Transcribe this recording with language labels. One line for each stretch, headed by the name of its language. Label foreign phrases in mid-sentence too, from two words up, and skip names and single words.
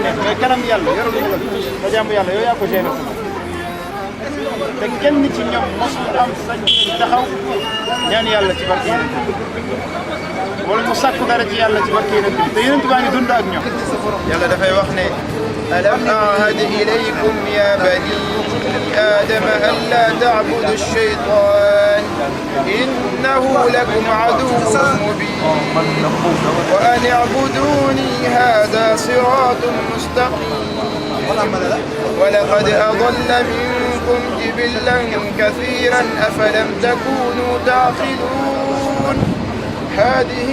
Wolof: nekk mais kanam yàlla yorul alal nga jaamu yàlla yow yaa ko géré te kenn ci ñoom mosul am sañ taxaw ñaan yàlla ci barke Yonent bi wala mu sàkku dara ci yàlla ci barke Yonent bi te Yonent baa ngi dund ak ñoom yàlla dafay wax ne alam
Arabic: أعهد إليكم يا بني آدم أن لا تعبدوا الشيطان إنه لكم عدو مبين وأن اعبدوني هذا صراط مستقيم ولقد أضل منكم جبلا كثيرا أفلم تكونوا تعقلون هذه